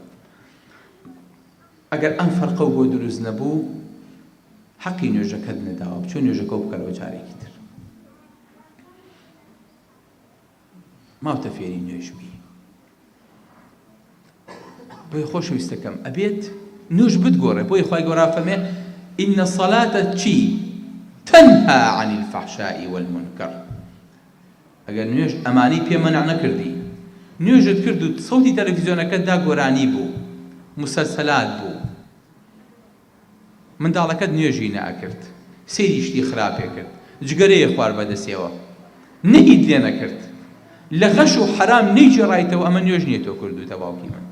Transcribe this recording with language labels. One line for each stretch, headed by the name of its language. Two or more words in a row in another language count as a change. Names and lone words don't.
Central Kurdish: ئەگەر ئەم فەرقە بۆ دروست نەبوو حەقی نوێژەکەت نەداوە بچۆ نوێژەکە بکەرەوە جارێکی تر. ماوتە فێری نوێژبی. بۆی خۆشەویستەکەم ئەبێت نوێژ بتگۆڕێ بۆی خوای گەورە فەرمێ
Arabic: إن الصلاة
Central Kurdish: چی
Arabic: تنهى عن الفحشاء والمنكر.
Central Kurdish: ئەگەر نوێژ ئەمانی پێ مەنع نەکردی نوێژت کرد و سەوتی تەلەڤیزیۆنەکەتدا گۆرانی بوو مسەلسەلات بوو منداڵەکەت نوێژی نەئەکرد سەیری شتی خراپێ کرد جگەرەیە خوار بەدەستێەوە نەهیت لێ نەکرد لە غەش و حەرام نەیگێڕایتەوە ئەمە نوێژ نییە تۆ کردوتە باوکی من.